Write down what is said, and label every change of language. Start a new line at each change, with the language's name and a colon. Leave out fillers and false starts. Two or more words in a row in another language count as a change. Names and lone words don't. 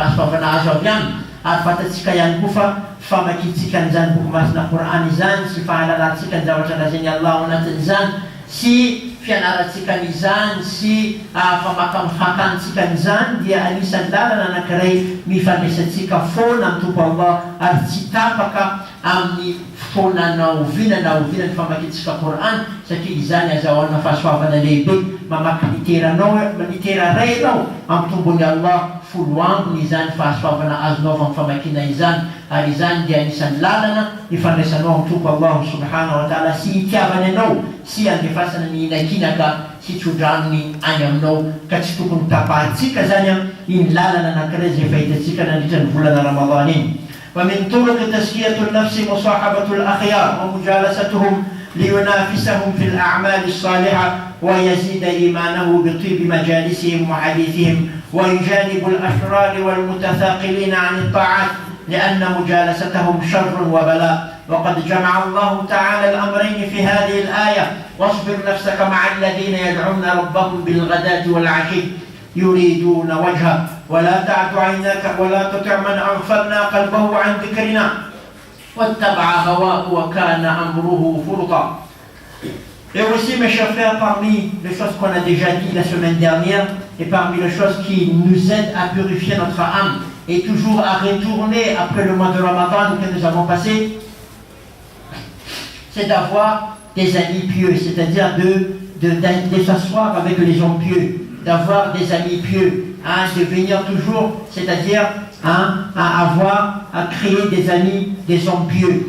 Malagasy: fahasoavana azo avy aminy ary fatatsika ihany koa fa famakitsika an'izany boky masina Coran izany sy fahalalatsika ny zavatra lazainy Allah ao anatin'izany sy fianaratsika n'izany sy famakafakantsika n'izany dia anisan'ny lalana anankiray mifandraisantsika foana amin'ny Tompo Allah ary tsy tapaka amin'ny fotoana naovinany famakitsika Coran satria izany azahoana fahasoavana lehibe. Mamaky litera ray ianao amin'ny tombony Allah 10 ambiny izany fahasoavana azonao amin'ny famakina izany, ary izany dia anisan'ny lalana ifandraisanao amin'ny Tompo Allah
Arabic: سبحانه وتعالى
Malagasy: sy itiavany anao sy andefasana ny inakinaka sy tsodrany any aminao ka tsy tokony tapahantsika zany iny lalana anankiray zay fahitatsika nandritra ny volana Ramadan iny.
Arabic: ومن طرق تزكية النفس مصاحبة الأخيار ومجالستهم لينافسهم في الأعمال الصالحة ويزيد إيمانه بطيب مجالسهم وحديثهم ويجانب الأشرار والمتثاقلين عن الطاعات لأن مجالستهم شر وبلاء. وقد جمع الله تعالى الأمرين في هذه الآية واصبر نفسك مع الذين يدعون ربهم بالغداة والعشي يريدون وجهه ولا تعد عيناك ولا تطع من أغفلنا قلبه عن ذكرنا واتبع هواه وكان أمره فرطا.
French: Et aussi, mes chers frères, parmi les choses qu'on a déjà dit la semaine dernière, et parmi les choses qui nous aident à purifier notre âme et toujours à retourner après le mois de Ramadan que nous avons passé, c'est d'avoir des amis pieux, c'est-à-dire de s'asseoir avec les gens pieux, d'avoir des amis pieux, de venir toujours, c'est-à-dire à créer des amis, des hommes pieux.